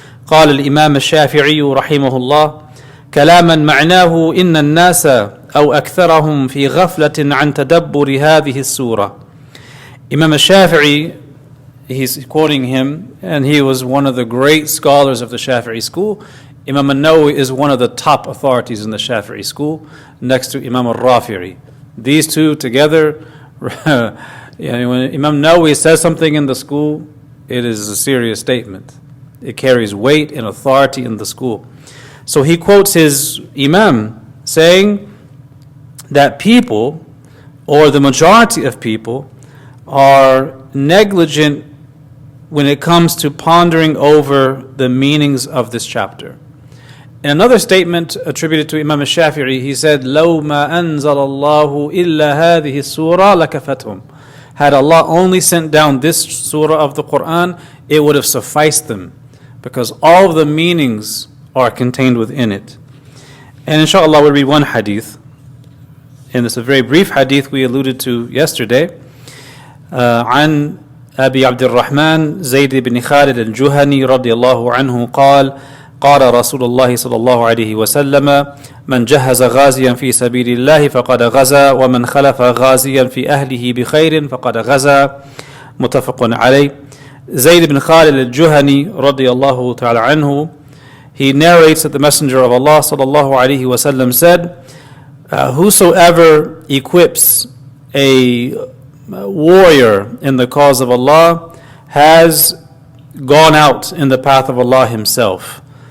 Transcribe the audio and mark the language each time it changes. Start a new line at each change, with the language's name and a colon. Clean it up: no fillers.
Arabic: قال الإمام الشافعي رحمه الله كلاما معناه إن الناس أو أكثرهم في غفلة عن تدبر هذه السورة. Imam al-Shafi'i
English: he's quoting him, and he was one of the great scholars of the Shafi'i school. Imam al-Nawawi is one of the top authorities in the Shafi'i school, next to Imam al-Rafi'i. These two together, when Imam Nawawi says something in the school, it is a serious statement. It carries weight and authority in the school. So he quotes his Imam saying that people, or the majority of people, are negligent when it comes to pondering over the meanings of this chapter. In another statement attributed to Imam al-Shafi'i, he said,
Arabic: لَوْ مَا أَنزَلَ اللَّهُ إِلَّا هَذِهِ السُّورَةِ لَكَفَتْهُمْ.
English: Had Allah only sent down this surah of the Quran, it would have sufficed them, because all of the meanings are contained within it. And inshallah we'll read one hadith, and it's a very brief hadith we alluded to yesterday.
Arabic: عن أبي عبد الرحمن زيد بن خالد الجهني رضي الله عنه قال قال رسول الله صلى الله عليه وسلم من جهز غازيا في سبيل الله فقد غزا ومن خلف غازيا في أهله بخير فقد غزا متفق عليه.
English: Zayd ibn Khalid al-Juhani
Arabic: رضي الله تعالى عنه,
English: he narrates that the Messenger of Allah
Arabic: صلى الله عليه وسلم
English: said, whosoever equips a warrior in the cause of Allah has gone out in the path of Allah himself.